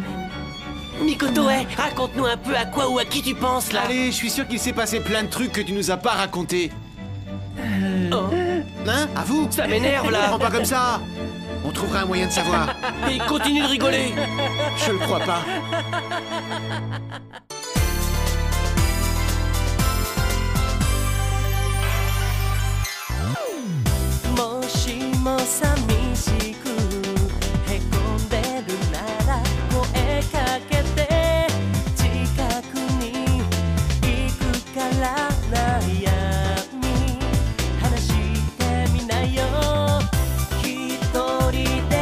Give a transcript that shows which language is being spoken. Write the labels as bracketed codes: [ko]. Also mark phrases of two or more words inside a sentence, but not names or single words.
[fr] Mikoto, raconte-nous un peu à quoi ou à qui tu penses là. Allez, je suis sûr qu'il s'est passé plein de trucs que tu nous as pas racontés. Oh, Hein? À vous? ça m'énerve là. Prends pas comme ça. On trouvera un moyen de savoir. Et continue de rigoler. Je le crois pas. [ja] もしも寂しくへこんでるなら声かけて近くに行くから悩み話してみなよ一人で